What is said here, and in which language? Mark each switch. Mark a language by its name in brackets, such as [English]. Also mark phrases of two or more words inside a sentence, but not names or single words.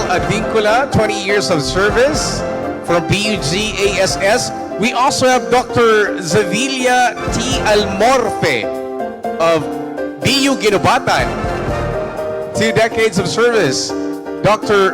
[English] Advincula, 20 years of service from BUGASS. We also have Dr. Zavilia T. Almorfe of BU Ginobatan. 2 decades of service, Dr.